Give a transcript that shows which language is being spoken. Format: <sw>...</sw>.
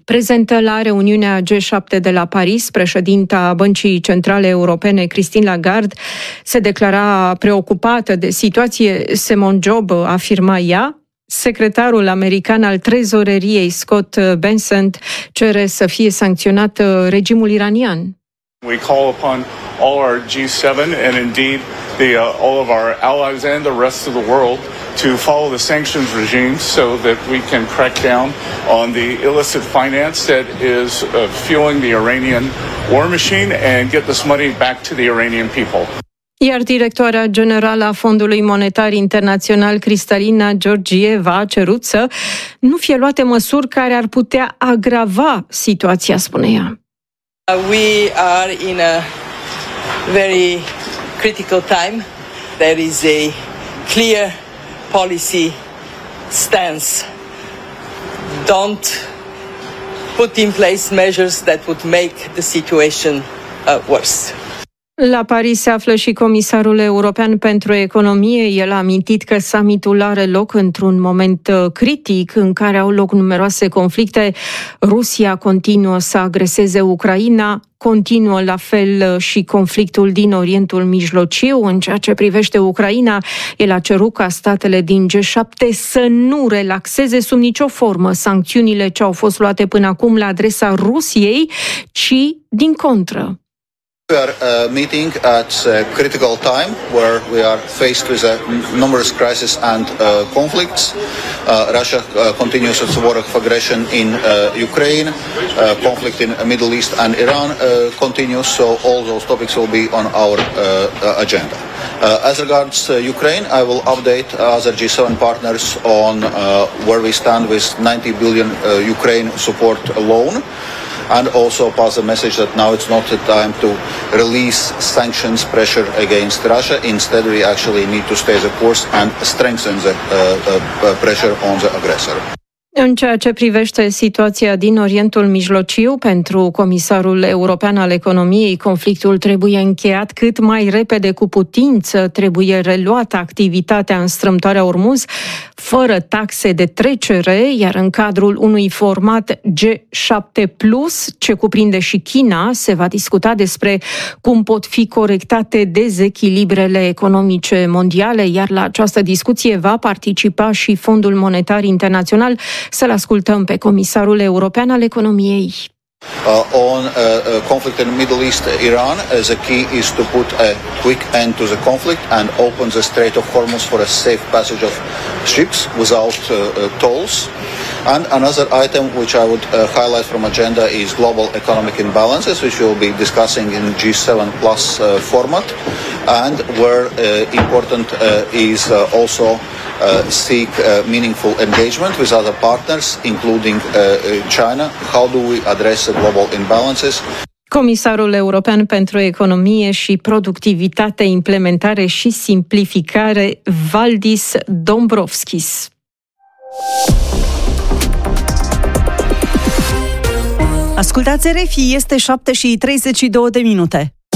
<ro>Prezentă la reuniunea G7 de la Paris, președinta Băncii Centrale Europene, Christine Lagarde, se declara preocupată de situație. Simon Job, afirma ea. Secretarul american al trezoreriei, Scott Benson, cere să fie sancționat regimul iranian.</ro> <en>We call upon all our G7 and indeed all of our allies and the rest of the world to follow the sanctions regime so that we can crack down on the illicit finance that is fueling the Iranian war machine and get this money back to the Iranian people.</en> <ro>Iar directoarea generală a Fondului Monetar Internațional, Cristalina Georgieva, a cerut să nu fie luate măsuri care ar putea agrava situația, spune ea.</ro> <en>We are in a very critical time. There is a clear policy stance. Don't put in place measures that would make the situation worse.</en> <ro>La Paris se află și comisarul european pentru economie. El a amintit că summitul are loc într-un moment critic în care au loc numeroase conflicte. Rusia continuă să agreseze Ucraina, continuă la fel și conflictul din Orientul Mijlociu. În ceea ce privește Ucraina, el a cerut ca statele din G7 să nu relaxeze sub nicio formă sancțiunile ce au fost luate până acum la adresa Rusiei, ci din contră.</ro> <en>We are meeting at a critical time where we are faced with numerous crises and conflicts. Russia continues its war of aggression in Ukraine, conflict in the Middle East and Iran continues, so all those topics will be on our agenda. As regards Ukraine, I will update other G7 partners on where we stand with 90 billion Ukraine support loan. And also pass a message that now it's not the time to release sanctions pressure against Russia. Instead, we actually need to stay the course and strengthen the pressure on the aggressor.</en> <ro>În ceea ce privește situația din Orientul Mijlociu, pentru comisarul european al economiei, conflictul trebuie încheiat cât mai repede cu putință, trebuie reluată activitatea în strâmtoarea Ormuz, fără taxe de trecere, iar în cadrul unui format G7+, ce cuprinde și China, se va discuta despre cum pot fi corectate dezechilibrele economice mondiale, iar la această discuție va participa și Fondul Monetar Internațional. Să-l ascultăm pe comisarul european al economiei.</ro> <en>On conflict in the Middle East, Iran, the key is to put a quick end to the conflict and open the Strait of Hormuz for a safe passage of ships without tolls. And another item which I would highlight from agenda is global economic imbalances, which we'll be discussing in G7 plus format, and where important is also seek meaningful engagement with other partners, including China. How do we address the global imbalances?</en> <ro>Comisarul European pentru Economie și Productivitate, Implementare și Simplificare, Valdis Dombrovskis. Ascultați RFI, este 7:32.</ro>